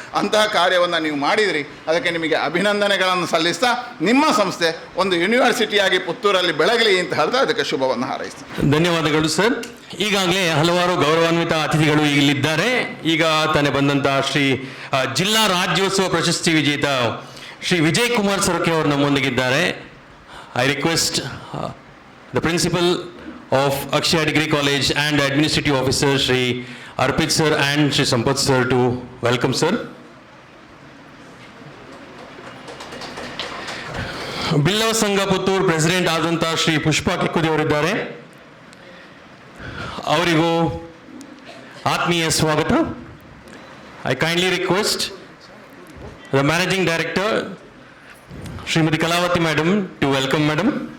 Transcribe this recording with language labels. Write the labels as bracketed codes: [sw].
[kn] ಅಂತಹ ಕಾರ್ಯವನ್ನು ನೀವು ಮಾಡಿದಿರಿ, ಅದಕ್ಕೆ ನಿಮಗೆ ಅಭಿನಂದನೆಗಳನ್ನು ಸಲ್ಲಿಸ್ತಾ ನಿಮ್ಮ ಸಂಸ್ಥೆ ಒಂದು ಯೂನಿವರ್ಸಿಟಿಯಾಗಿ ಪುತ್ತೂರಲ್ಲಿ ಬೆಳಗಲಿ ಅಂತ ಹೇಳ್ತಾ ಅದಕ್ಕೆ ಶುಭವನ್ನು ಹಾರೈಸ್ತೀನಿ. ಧನ್ಯವಾದಗಳು ಸರ್. ಈಗಾಗಲೇ ಹಲವಾರು ಗೌರವಾನ್ವಿತ ಅತಿಥಿಗಳು ಇಲ್ಲಿದ್ದಾರೆ. ಈಗ ತಾನೇ ಬಂದಂತಹ ಜಿಲ್ಲಾ ರಾಜ್ಯೋತ್ಸವ ಪ್ರಶಸ್ತಿ ವಿಜೇತ ಶ್ರೀ ವಿಜಯ್ ಕುಮಾರ್ ಸೊರಕೆ ಅವರು ನಮ್ಮೊಂದಿಗಿದ್ದಾರೆ. [en] I request the principal of Akshaya Degree College and administrative officer Shri Arpit sir and Shri Sampath sir to welcome sir. [kn] Billava ಸಂಘ ಪುತ್ತೂರು ಪ್ರೆಸಿಡೆಂಟ್ ಆದಂಥ ಶ್ರೀ ಪುಷ್ಪಾ ಕಿಕ್ಕುದಿ ಅವರಿದ್ದಾರೆ. ಅವರಿಗೂ ಆತ್ಮೀಯ ಸ್ವಾಗತ. [en] I kindly request the managing director Shrimati Kalavati madam to welcome madam.